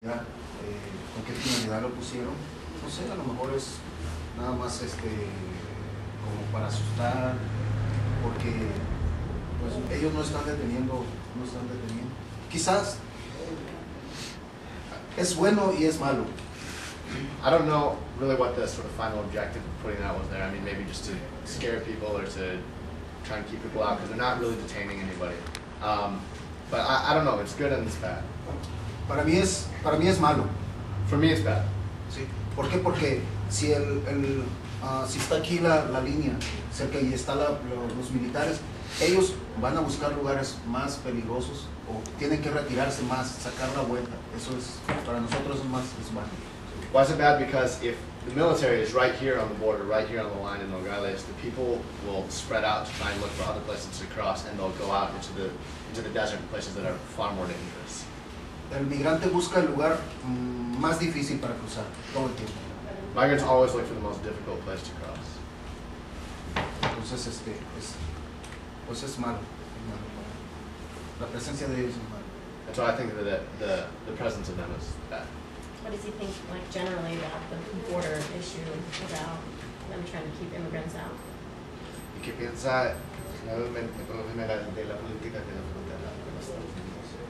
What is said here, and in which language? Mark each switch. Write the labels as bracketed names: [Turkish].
[Spanish] con qué finalidad lo pusieron. No sé, a lo mejor es nada más como para asustar, porque pues ellos no están deteniendo. Quizás es bueno y es malo. [English] I don't know really what the sort of final objective of putting that was there. I mean, maybe just to scare people or to try and keep people out, because they're not really detaining anybody. But I don't know, it's good and it's bad. [Spanish] Para mí es malo. [English] For me, it's bad. [Spanish] ¿Sí? ¿Por qué? Porque si si está aquí la línea, cerca y están los militares, ellos van a buscar lugares más peligrosos o tienen que retirarse más, sacar la vuelta. Eso es, para nosotros es malo. [English] Why is it bad? Because if the military is right here on the border, right here on the line in Nogales, the people will spread out to try and look for other places to cross, and they'll go out into the desert, places that are far more dangerous. [Spanish] El migrante busca el lugar más difícil para cruzar todo el tiempo. [English] Migrants always look for the most difficult place to cross. [Spanish] Entonces, pues es malo. La presencia de ellos es malo. [English] And so I think that the presence of them is bad. What does he think, like, generally about the border issue, about them trying to keep immigrants out? [Spanish] ¿Y qué piensa generalmente por lo general de la política de la frontera de los Estados Unidos?